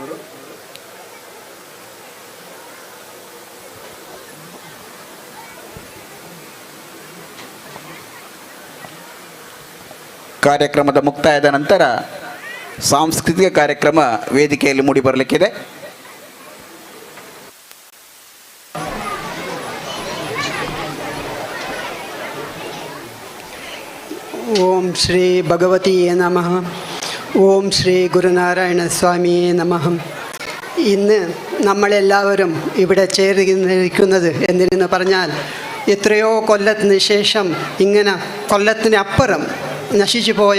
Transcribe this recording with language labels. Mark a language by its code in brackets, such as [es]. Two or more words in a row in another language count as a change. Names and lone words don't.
[kn] ಕಾರ್ಯಕ್ರಮದ ಮುಕ್ತಾಯದ ನಂತರ ಸಾಂಸ್ಕೃತಿಕ ಕಾರ್ಯಕ್ರಮ ವೇದಿಕೆಯಲ್ಲಿ ಮೂಡಿಬರಲಿಕ್ಕಿದೆ. [ml] ಓಂ ಶ್ರೀ ഭഗവതിയെ നമഃ. ഓം ശ്രീ ഗുരുനാരായണ സ്വാമിയെ നമഃ. ഇന്ന് നമ്മളെല്ലാവരും ഇവിടെ ചേർന്നിരിക്കുന്നത് എന്തിനെന്ന് പറഞ്ഞാൽ എത്രയോ കൊല്ലത്തിന് ശേഷം ഇങ്ങനെ കൊല്ലത്തിനപ്പുറം നശിച്ചു പോയ